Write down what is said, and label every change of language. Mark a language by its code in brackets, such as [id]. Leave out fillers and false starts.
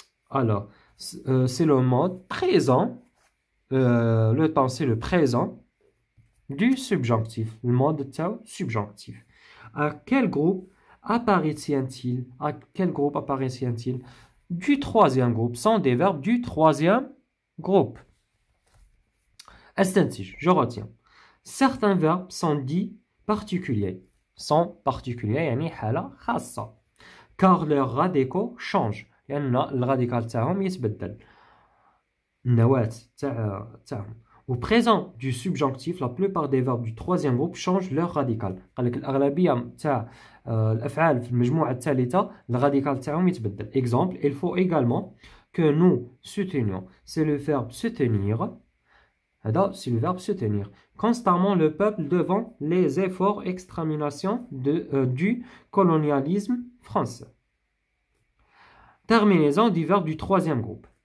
[fr] Alors c'est le mode présent, le temps c'est le présent du subjonctif, le mode تاع subjonctif. À quel groupe appartient-il? À quel groupe appartient-il? Du troisième groupe, sont des verbes du troisième groupe. استنتج, je retiens. Certains verbes sont dits particuliers. Sont particuliers [ar] يعني حالة خاصة. [fr] Car leurs radicaux changent. [ar] لأن الراديكال تاعهم يتبدل. النواة تاعهم. [fr] Au présent du subjonctif, la plupart des verbes du troisième groupe changent leur radical. [ar] قال لك الأغلبية تاع الأفعال في المجموعة الثالثة الراديكال تاعهم يتبدل. [fr] Exemple, il faut également que nous soutenions. C'est le verbe soutenir. C'est le verbe soutenir. Constamment le peuple devant les efforts extermination du colonialisme français. Terminaison du verbe du troisième groupe.